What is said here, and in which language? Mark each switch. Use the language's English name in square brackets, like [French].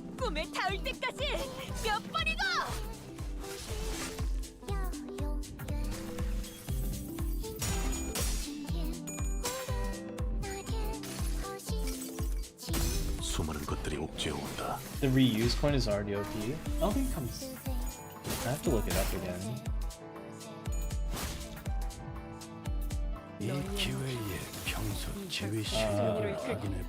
[Korean] 꿈에 닿을 때까지 몇 번이고! 수많은 것들이 옥죄어 온다. [English] The reuse point is already OP. I don't think it comes. I have to look it up again. [Korean] 이 기회에 평소 지휘 실력을 확인해